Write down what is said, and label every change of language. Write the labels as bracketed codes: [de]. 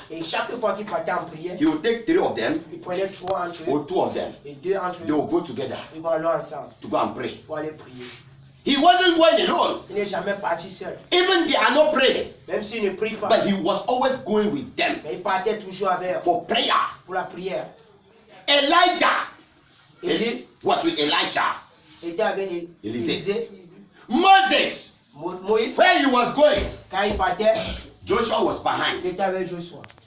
[fr] Et chaque fois qu'il partait en prière, [en] he would take 3 of them [fr] il prenait 3 entre eux [en] or 2 of them. [fr] et 2 entre [en] They [fr] eux. [en] will go together [fr] Ils vont aller ensemble [en] to go and pray. [fr] pour aller prier. [en] He wasn't going alone. [fr] Il n'est jamais parti seul. [en] Even they are not praying, [fr] Même s'il ne prie pas, [en] but he was always going with them [fr] mais il partait toujours avec eux [en] for prayer. [fr] pour la prière. [en] Elijah [fr] Élie [en] was with Elisha. [fr] était avec Élisée. Élisée. [en] Moses, [fr] Moïse, [en] where he was going, [fr] quand il partait, [en] Joshua was behind. [fr] il était avec Joshua.